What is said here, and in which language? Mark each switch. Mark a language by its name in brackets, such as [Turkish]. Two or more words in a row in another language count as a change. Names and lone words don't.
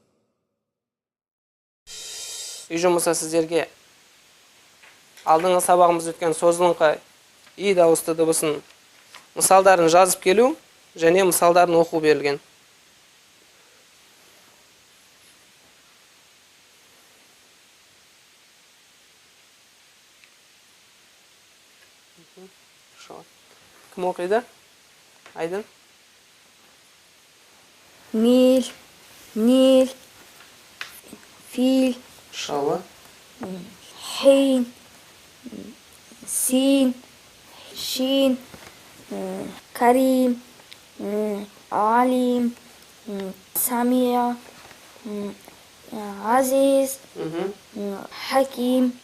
[Kazakh] Үй жұмысы сіздерге алдыңғы сабағымыз өткен созылыңқы и дауысты дыбысын мысалдарын жазып келу және мысалдарын оқу берілген. Кім оқиды? Айдын? [Arabic] ميل نيل فيل [Kazakh] Шалы. [Arabic] حين سين شين كريم عليم سميع عزيز حكيم